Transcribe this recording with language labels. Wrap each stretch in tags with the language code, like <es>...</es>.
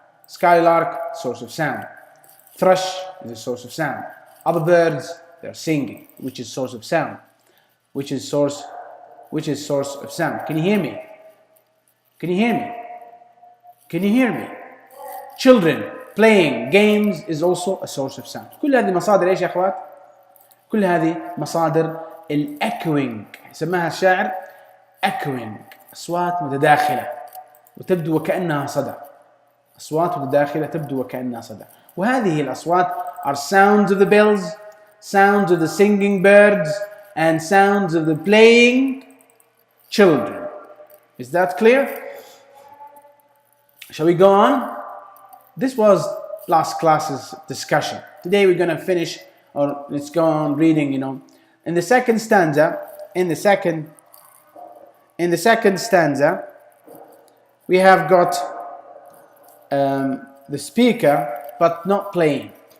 <en>Skylark, source of sound. Thrush is a source of sound. Other birds, they're singing, which is source of sound. Which is source of sound. Can you hear me? Can you hear me? Can you hear me? Children playing games is also a source of sound.</en> <ar>كل هذه مصادر ايش يا اخوات؟ كل هذه مصادر الاكوينج، سماها الشاعر echoing، اصوات متداخله وتبدو وكانها صدى. اصوات متداخله تبدو وكانها صدى. وهذه الاصوات</ar> <en>are sounds of the bells, sounds of the singing birds, and sounds of the playing children. Is that clear? Shall we go on? This was last class's discussion. Today we're going to finish, or let's go on reading, In the second stanza, we have got the speaker, but not playing.</en>